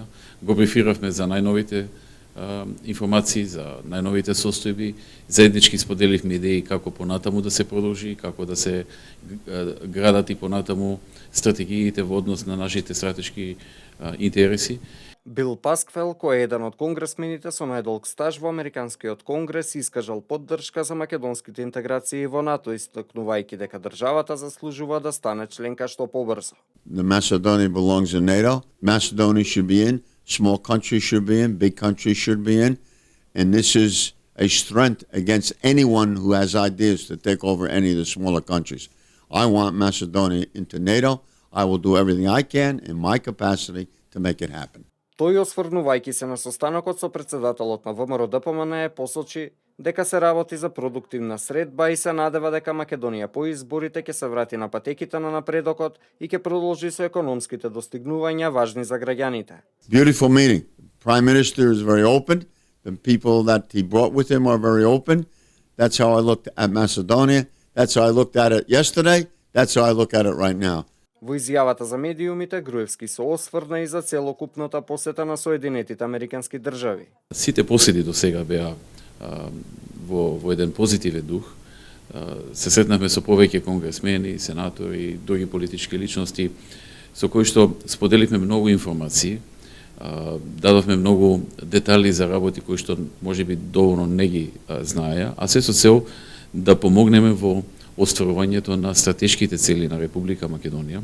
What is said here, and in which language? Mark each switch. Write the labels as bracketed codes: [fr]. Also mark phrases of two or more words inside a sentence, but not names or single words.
[mk] Го брифиравме за најновите информации, за најновите состојби, заеднички споделивме идеи како понатаму да се продолжи, како да се градат и понатаму стратегиите во однос на нашите стратешки интереси. Бил Пасквел, кој е еден од конгресмените со најдолг стаж во Американскиот конгрес, искажал поддршка за македонските интеграции во НАТО, истакнувајќи дека државата заслужува да стане членка што побрзо. [en] Macedonia belongs in NATO. Macedonia should be in. Small countries should be in, big countries should be in, and this is a strength against anyone who has ideas to take over any of the smaller countries. I want Macedonia into NATO. I will do everything I can in my capacity to make it happen. [mk] Тој, осврнувајќи се на состанокот со председателот на ВМРО ДПМН, посочи дека се работи за продуктивна средба и се надева дека Македонија по изборите ќе се врати на патеките на напредокот и ќе продолжи со економските достигнувања важни за граѓаните. [en] Beautiful meeting. Prime Minister is very open. The people that he brought with him are very open. That's how I looked at Macedonia. That's how I looked at it yesterday. That's how I look at it right now. [mk] Во изјавата за медиумите, Груевски се осврна и за целокупната посета на Соединетите Американски држави. Сите поседи до сега беа во еден позитивен дух. Се сретнавме со повеќе конгресмени, сенатори и други политички личности со кои што споделивме многу информации, дадовме многу детали за работи кои што можеби доволно не ги знаеа, а се со цел да помогнеме во остварувањето на стратешките цели на Република Македонија.